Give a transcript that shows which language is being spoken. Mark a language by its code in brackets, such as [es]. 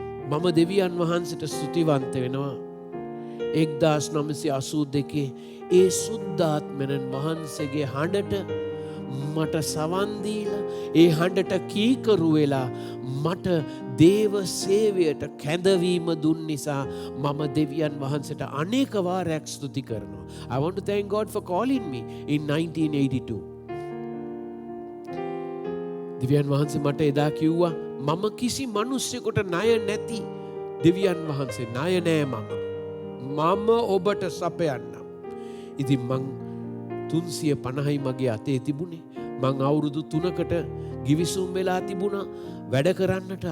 [si] මම දෙවියන් වහන්සේට ස්තුතිවන්ත වෙනවා. 1982 ඒ සුද්ධාත්මයන් වහන්සේගේ හඬට මට සවන් දීලා ඒ හඬට කීකරු වෙලා මට දේව සේවයට කැඳවීම දුන් නිසා මම දෙවියන් වහන්සේට අනේක වාරයක් ස්තුති කරනවා. [en] I want to thank God for calling me in 1982. [si] දෙවියන් වහන්සේ මට එදා කිව්වා මම කිසි මිනිස්සෙකුට ණය නැති දෙවියන් වහන්සේ ණය නෑ මම ඔබට සපයන්නම්. ඉතින් මං 350යි මගේ අතේ තිබුණේ. මං අවුරුදු 3කට ගිවිසුම් වෙලා තිබුණා වැඩ කරන්නට.